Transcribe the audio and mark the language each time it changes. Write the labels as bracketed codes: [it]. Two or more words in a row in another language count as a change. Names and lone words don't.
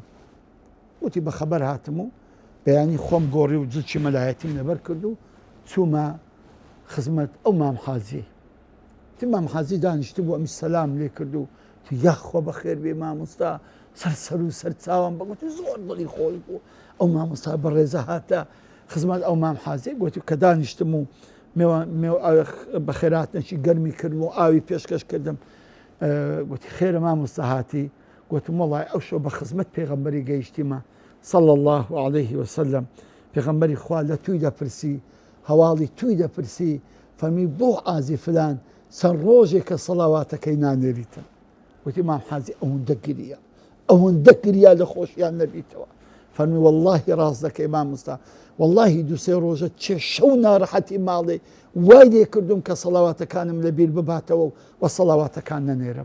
[ckb] وتی بە خەبەر هاتم و بەیانی خۆم گۆڕی و جلچی مەلایەتیم لەبەر کرد و چوومە خزمەت ئەو مام حازی مام حازی دانیشت بوو ئەمی سەلام لێ کرد و یاخوا بەخێر بێ مامۆستا سەرسەر و سەرچاوم بەگوتی زۆر دڵی خۆش بوو ئەو مامۆستا بەڕێزە هاتە خزمەت ئەو مام حازی گوتی کە دانیشتم و بە خێراتنەکی گەرمی کردم و ئاوی پێشکەش کردم گوتی خێرە مامۆستا هاتی گوتم وەڵای ئەو شەو بە خزمەت پێغەمبەری گەیشتیمە [ar] صلى الله عليه وسلم. [ckb] پێغەمبەری خوا لە توی دەپرسی هەواڵی توی دەپرسی فەرمی بۆ ئازی فلان چەند ڕۆژێکە سەڵاواتەکەی نانێریتن. وتی مام حازی ئەوەندە گریە ئەوەندە گریا لە خۆشیان نەبیتەوە. فەرمی وەڵڵاهی ڕاست دەکەی مامۆستا وەڵڵاهی دووسێ ڕۆژە چێ شەو ناڕەحەتی ماڵێ وای لێ کردوم کە سەڵاواتەکانم لەبیر بباتەوە و سەڵاواتەکان نەنێرم.